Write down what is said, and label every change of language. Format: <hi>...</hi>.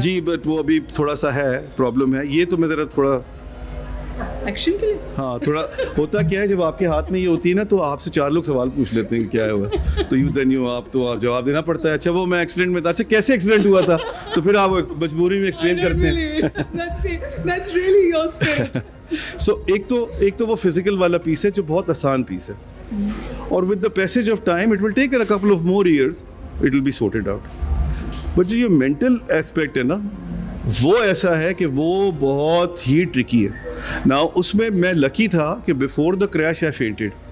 <ur>جی but وہ ابھی تھوڑا سا ہے پرابلم ہے. یہ تو میں ذرا تھوڑا ایکشن کے لیے ہاں تھوڑا ہوتا کیا ہے, جب آپ کے ہاتھ میں یہ ہوتی ہے نا تو آپ سے 4 لوگ سوال پوچھ لیتے ہیں کہ کیا ہوا, تو آپ تو جواب دینا پڑتا ہے. اچھا وہ میں ایکسیڈنٹ میں تھا, اچھا کیسے ایکسیڈنٹ ہوا تھا, تو پھر آپ مجبوری میں ایکسپلین کرتے ہیں.</ur> <en>That's really your spirit.</en> <ur>سو ایک تو وہ فزیکل والا پیس ہے</ur> <en>جو بہت آسان پیس ہے, اور with the passage of time it will take a couple of more years, it will be sorted out.</en> <ur>But جو یہ مینٹل ایسپیکٹ ہے نا وہ ایسا ہے کہ وہ بہت ہی ٹرکی ہے. ناؤ اس میں لکی تھا کہ</ur> <en>Before the crash I fainted.</en>